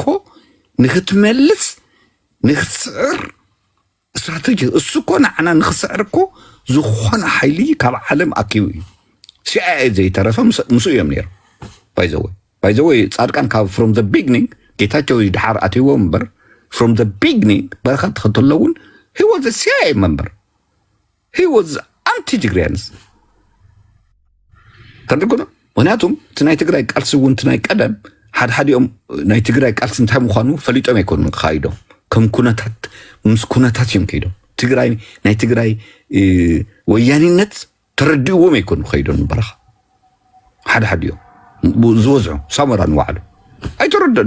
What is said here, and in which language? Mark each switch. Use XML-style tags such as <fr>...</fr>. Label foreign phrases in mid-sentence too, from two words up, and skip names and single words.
<ti>ንክትመልስ ንክትስዕር ስትራቴጂ እሱ ኮ ንዓና ንክስዕር ኮ ዝኾነ ሓይሊ ካብ ዓለም ኣኪቡ እዩ CIA ዘይተረፈ ምስኡ እዮም ነይሩ</ti> <en>by the way</en> <ti>ጻድቃን ካብ</ti> <en>from the beginning</en> <ti>ጌታቸው ድሓር ኣትይዎ እምበር</ti> <en>from the beginning</en> <ti>በረኻት ተኸተለውን</ti> <en>he was a CIA member he was anti-Tigrayans</en> <ti>ተንድኩነ ምክንያቱም እቲ ናይ ትግራይ ቃልሲ እውን እቲ ናይ ቀደም ሓድሓዲኦም ናይ ትግራይ ቃልሲ እንታይ ምዃኑ ፈሊጦም ኣይኮኑን ክኻይዶም ከም ኩነታት ምስ ኩነታት እዮም ከይዶም ትግራይ ናይ ትግራይ ወያኒነት ተረዲእዎም ኣይኮኑ ከይዶም በረኻ ሓድሓዲኦም ዝወዝዑ ሳሞራ ንባዕሉ ኣይተረድኡን</ti>